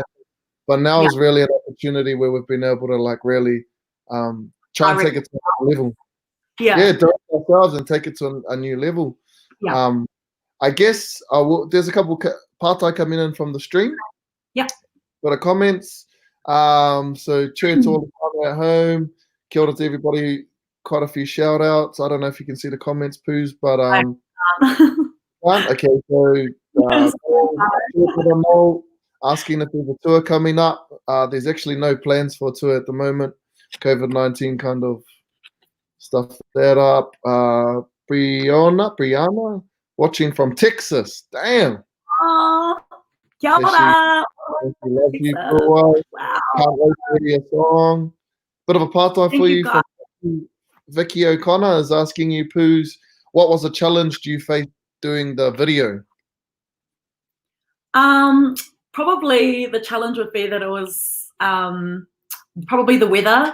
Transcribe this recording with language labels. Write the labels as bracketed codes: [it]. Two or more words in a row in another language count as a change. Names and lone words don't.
[en] But now is really an opportunity where we've been able to like really try and take it to a level. Yeah, direct ourselves and take it to a new level. Yeah. I guess there's a couple partai coming in from the stream. Yeah. Got a comments. So cheers to all the time at home. [mi] Kia ora [en] to everybody. Quite a few shout outs. I don't know if you can see the comments, Poos, but okay, so asking if there's a tour coming up. There's actually no plans for a tour at the moment. COVID-19 kind of stuff that up. Brianna, watching from Texas. Damn. [mi] Oh, kia ora. [en] Love you, Puawai. Wow. Can't wait to hear your song. Bit of a part-time for you. Vicky O'Connor is asking you, Poos, what was a challenge you faced doing the video? Probably the challenge would be that it was probably the weather.